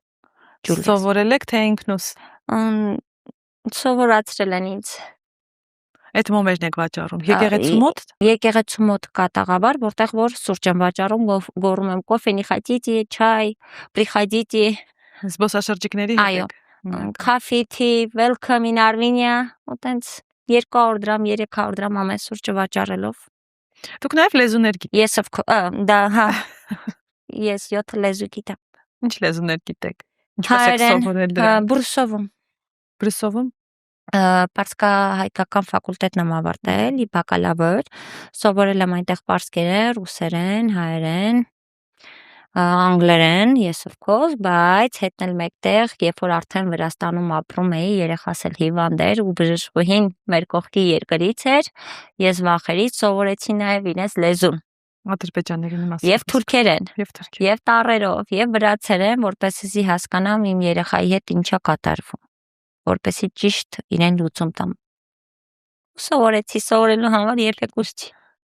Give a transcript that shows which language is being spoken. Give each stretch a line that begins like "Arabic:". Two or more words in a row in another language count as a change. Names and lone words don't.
Armenian: Սովորել եք թե ինքնուս։ Սովորացրել են ինձ։ Այդ մոմերն եք վաճառում եկեղեցու մոտ։ Եկեղեցու մոտ կատաղաբար, որտեղ որ սուրճ եմ վաճառում, գոռում եմ
Russian: кофе не хотите, чай, приходите։
Armenian: Զբոսաշրջիկների հետ եք։
English: Coffee, tea, welcome in Armenia,
Armenian: ու տենց 200 դրամ, 300 դրամ ամեն սուրճը վաճառելով։ Դուք նաև լեզուներ գիտեք։ Ես դա հա։ Ես 7 լեզու գիտեմ։ Ինչ լեզուներ գիտեք։ Ինչպես եք սովորել դրանք։ Բրուսովում։ Պարսկա հայկական ֆակուլտետն եմ ավարտել, բակալավր, սովորել եմ այնտեղ պարսկերեն, ռուսերեն, հայերեն, անգլերեն,
English: yes of course,
Armenian: բայց հետնել մեկտեղ, երբ որ արդեն Վրաստանում ապրում էի, երեխաս էլ հիվանդ էր ու բժշկուհին մեր կողքի երկրից էր, ես վախերից սովորեցի նաև իրենց լեզուն։ Ադրբեջաներեն մասը։ Եվ թուրքերեն, եւ տառերով, եւ վրացերեն, որպեսզի հասկանամ իմ երեխայի հետ ինչա կատարվում։ որպեսզի ճիշտ իրեն լուծում տամ։ Սովորեցի, սովորելու համար երբեք ուշ չի։